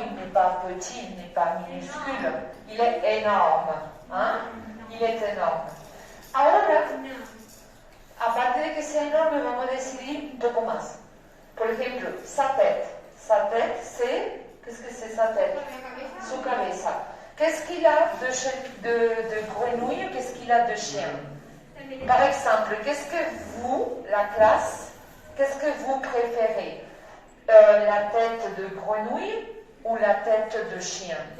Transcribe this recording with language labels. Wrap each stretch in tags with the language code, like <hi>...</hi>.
<fr>Il n'est pas petit, il n'est pas minuscule. Il est énorme. Hein? Il est énorme.</fr> <es>Ahora, aparte de que sea enorme, vamos a decidir un poco más. Por ejemplo,</es> <fr>sa tête. Sa tête, c'est... Qu'est-ce que c'est sa tête?</fr> <es>Su cabeza.</es> <fr>Qu'est-ce qu'il a de grenouille? Qu'est-ce qu'il a de chien? Par exemple, qu'est-ce que vous, la classe, qu'est-ce que vous préférez? La tête de grenouille ou la tête de chien?</fr>